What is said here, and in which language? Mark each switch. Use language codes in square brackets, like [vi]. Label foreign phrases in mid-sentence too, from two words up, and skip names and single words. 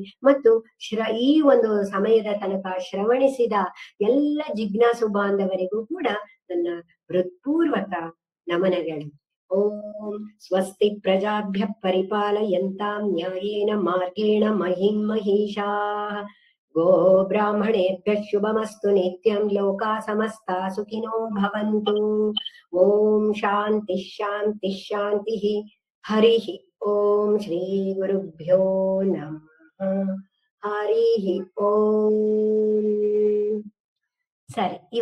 [kn] ಮತ್ತು ಈ ಒಂದು ಸಮಯದ ತನಕ ಶ್ರವಣಿಸಿದ ಎಲ್ಲ ಜಿಜ್ಞಾಸು ಬಾಂಧವರಿಗೂ ಕೂಡ ನನ್ನ ಹೃತ್ಪೂರ್ವಕ ನಮನಗಳು. [sa] ಓಂ ಸ್ವಸ್ತಿ ಪ್ರಜಾಭ್ಯ ಪರಿಪಾಲಯಂತಾಂ ನ್ಯಾಯೇನ ಮಾರ್ಗೇಣ ಮಹಿಂ ಮಹಿಷಾಃ. ಗೋ ಬ್ರಾಹ್ಮಣೇಭ್ಯ ಶುಭಮಸ್ತು ನಿತ್ಯಂ. ಲೋಕಾ ಸಮಸ್ತಾ ಸುಖಿನೋ ಭವಂತು. ಓಂ ಶಾಂತಿ ಶಾಂತಿ ಶಾಂತಿ. ಹರಿ ಓಂ ಶ್ರೀ ಗುರುಭ್ಯೋ ನಮಃ. ಹರಿ ಓಂ. [kn] ಸರಿ.